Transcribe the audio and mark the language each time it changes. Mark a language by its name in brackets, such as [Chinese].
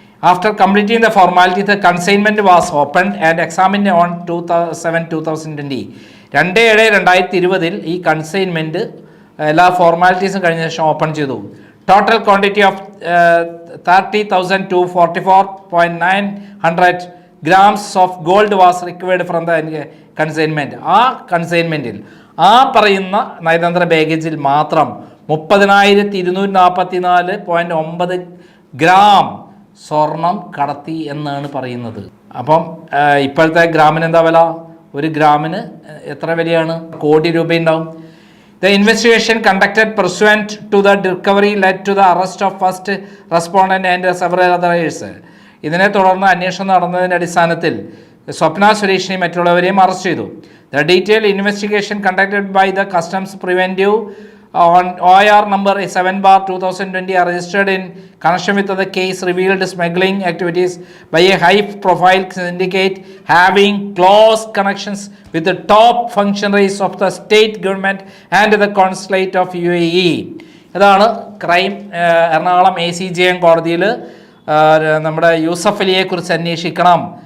[English] After completing the formality, the consignment was opened and examined on 2/7/2020. [Malayalam] 2/7/2020 ഈ consignment എല്ലാ ഫോർമാലിറ്റീസും കഴിഞ്ഞ ശേഷം ഓപ്പൺ ചെയ്തു. [English] Total quantity of 30,244.900 grams of gold was recovered from the consignment. [Malayalam] ആ കൺസൈൻമെൻറ്റിൽ ആ പറയുന്ന നയതന്ത്ര ബാഗേജിൽ മാത്രം 30,244.9 ഗ്രാം സ്വർണം കടത്തി എന്നാണ് പറയുന്നത്. അപ്പം ഇപ്പോഴത്തെ ഗ്രാമിന് എന്താ വില? ഒരു ഗ്രാമിന് എത്ര വിലയാണ്? കോടി രൂപയുണ്ടാവും. [English] The investigation conducted pursuant to the recovery led to the arrest of first respondent and several others. [Malayalam] ഇതിനെ തുടർന്ന് അന്വേഷണം നടന്നതിൻ്റെ അടിസ്ഥാനത്തിൽ സ്വപ്ന സുരേഷിനെയും മറ്റുള്ളവരെയും അറസ്റ്റ് ചെയ്തു. [English] The detailed investigation conducted by the Customs Preventive on OIR number 7/2020 are registered in connection with the case revealed smuggling activities by a high-profile syndicate having close connections with the top functionaries of the state government and the consulate of UAE. [Malayalam] ഇതാണ് crime Ernakulam ACJ കോടതിയിൽ നമ്മുടെ യൂസഫ് അലിയെക്കുറിച്ച് അന്വേഷിക്കണം.